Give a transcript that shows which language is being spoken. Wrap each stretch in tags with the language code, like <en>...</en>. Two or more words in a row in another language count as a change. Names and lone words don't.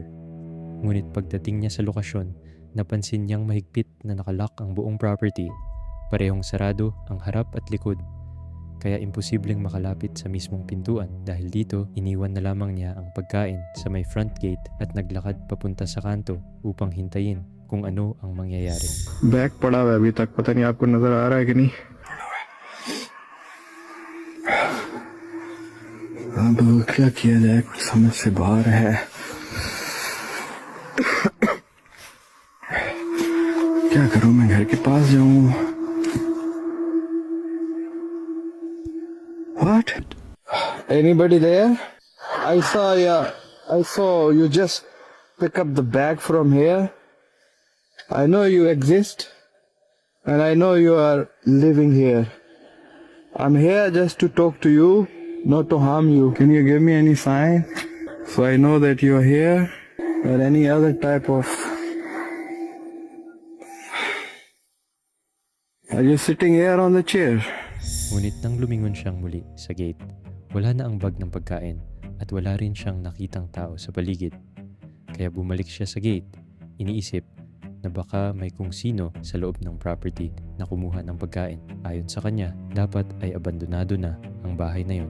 <tl>Ngunit pagdating niya sa lokasyon, napansin niyang mahigpit na nakalock ang buong property. Parehong sarado ang harap at likod. Kaya imposibleng makalapit sa mismong pintuan dahil dito iniwan na lamang niya ang pagkain sa may</tl> <en>front gate</en> <tl>at naglakad papunta sa kanto upang hintayin kung ano ang mangyayari.</tl> <hi>बैग पड़ा हुआ है अभी तक, पता नहीं आपको नजर आ रहा है कि नहीं। अब क्या किया जाए, कुछ समझ से बाहर है। क्या करूं, मैं घर के पास जाऊं?</hi> <en>What? Anybody there? I saw you just pick up the bag from here. I know you exist, and I know you are living here. I'm here just to talk to you, not to harm you. Can you give me any sign so I know that you are here, or any other type of... Are you sitting here on the chair?</en> <tl>Ngunit nang lumingon siyang muli sa gate, wala na ang bag ng pagkain at wala rin siyang nakitang tao sa paligid. Kaya bumalik siya sa gate, iniisip na baka may kung sino sa loob ng property na kumuha ng pagkain. Ayon sa kanya, dapat ay abandonado na ang bahay na yun.</tl>